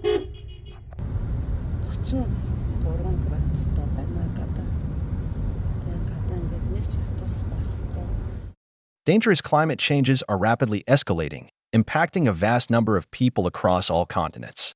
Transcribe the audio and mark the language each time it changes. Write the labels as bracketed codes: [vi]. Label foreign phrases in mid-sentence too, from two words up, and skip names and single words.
[mn] 34 градустай байна гадаа. гадаа ингээд нэг ч хатус байхгүй. [en] Dangerous climate changes are rapidly escalating, impacting a vast number of people across all continents.